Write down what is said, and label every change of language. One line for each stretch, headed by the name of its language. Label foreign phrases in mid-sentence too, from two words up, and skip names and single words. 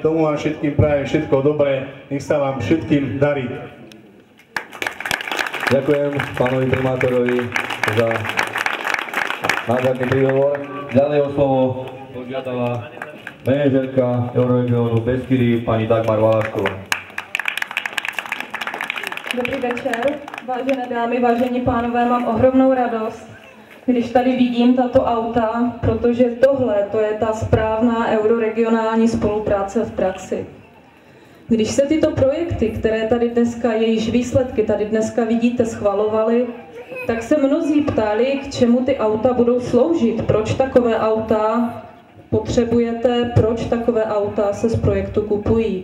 Slovak: Tomu vám všetkým prajem všetko dobré, nech sa vám všetkým darí. Ďakujem pánovi primátorovi za nádherný príhovor. Ďalej o slovo požiadala manažérka Euroregiónu Beskydy, pani Dagmar Valašková.
Czech: Dobrý večer, vážené dámy, vážení pánové, mám ohromnou radost, když tady vidím tato auta, protože tohle to je ta správná euroregionální spolupráce v praxi. Když se tyto projekty, které tady dneska, jejichž výsledky tady dneska vidíte, schvalovaly, tak se mnozí ptali, k čemu ty auta budou sloužit, proč takové auta potřebujete, proč takové auta se z projektu kupují.